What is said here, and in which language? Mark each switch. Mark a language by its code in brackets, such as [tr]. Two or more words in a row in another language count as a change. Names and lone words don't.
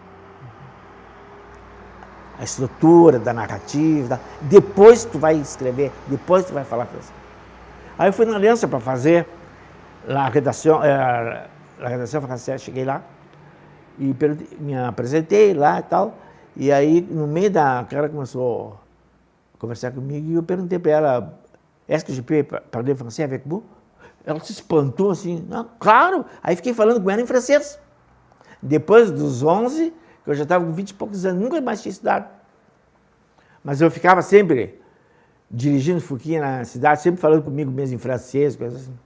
[pt] A estrutura da narrativa, depois tu vai escrever, depois tu vai falar francês. Aí eu fui na Aliança para fazer a redação francesa, cheguei lá e me apresentei lá e tal, e aí no meio o cara começou a conversar comigo e eu perguntei para ela, [fr] est-ce que je peux parler français avec vous? [pt] Ela se espantou assim, não, claro, aí fiquei falando com ela em francês. Depois dos 11, que eu já estava com 20 e poucos anos, nunca mais tinha estudado. Mas eu ficava sempre dirigindo Fouquinha na cidade, sempre falando comigo mesmo em francês, coisas assim.